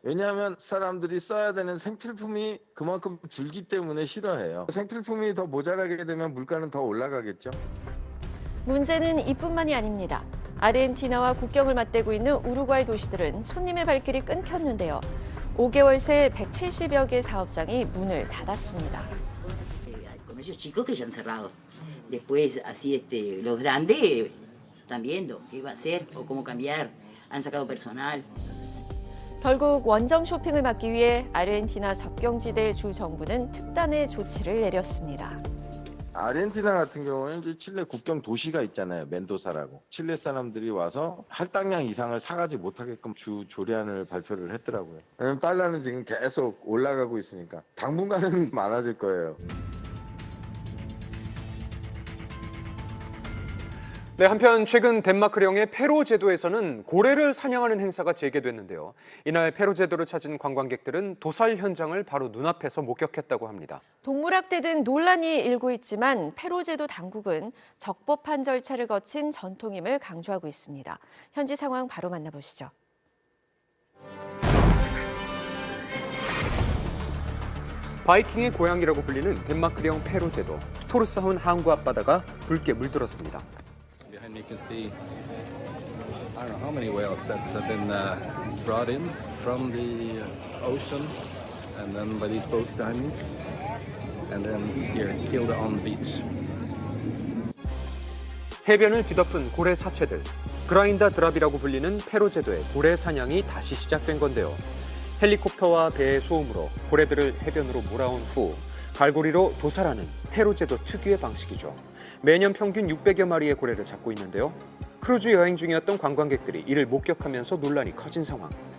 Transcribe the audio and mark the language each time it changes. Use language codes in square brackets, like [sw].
[ko] 왜냐하면 사람들이 써야 되는 생필품이 그만큼 줄기 때문에 싫어해요. 생필품이 더 모자라게 되면 물가는 더 올라가겠죠. 문제는 이뿐만이 아닙니다. 아르헨티나와 국경을 맞대고 있는 우루과이 도시들은 손님의 발길이 끊겼는데요. 5개월 새 170여 개 사업장이 문을 닫았습니다. [es] Comercios chicos que ya han cerrado. Después, así los grandes están viendo qué va a hacer o cómo cambiar. Han sacado personal. [ko] 결국 원정 쇼핑을 막기 위해 아르헨티나 접경지대 주 정부는 특단의 조치를 내렸습니다. 아르헨티나 같은 경우는 이제 칠레 국경 도시가 있잖아요. 멘도사라고. 칠레 사람들이 와서 할당량 이상을 사가지 못하게끔 주 조례안을 발표를 했더라고요. 왜냐면 달러는 지금 계속 올라가고 있으니까 당분간은 많아질 거예요. 네, 한편 최근 덴마크령의 페로 제도에서는 고래를 사냥하는 행사가 재개됐는데요. 이날 페로 제도를 찾은 관광객들은 도살 현장을 바로 눈앞에서 목격했다고 합니다. 동물학대 등 논란이 일고 있지만 페로 제도 당국은 적법한 절차를 거친 전통임을 강조하고 있습니다. 현지 상황 바로 만나보시죠. 바이킹의 고향이라고 불리는 덴마크령 페로 제도. 토르사훈 항구 앞바다가 붉게 물들었습니다. [en] Behind me you can see I don't know how many whales that have been brought in from the ocean and then by these boats behind me and then here killed on the beach. [ko] 해변을 뒤덮은 고래 사체들. 그라인다 드랍이라고 불리는 페로 제도의 고래 사냥이 다시 시작된 건데요. 헬리콥터와 배의 소음으로 고래들을 해변으로 몰아온 후 갈고리로 도살하는 페로 제도 특유의 방식이죠. 매년 평균 600여 마리의 고래를 잡고 있는데요. 크루즈 여행 중이었던 관광객들이 이를 목격하면서 논란이 커진 상황.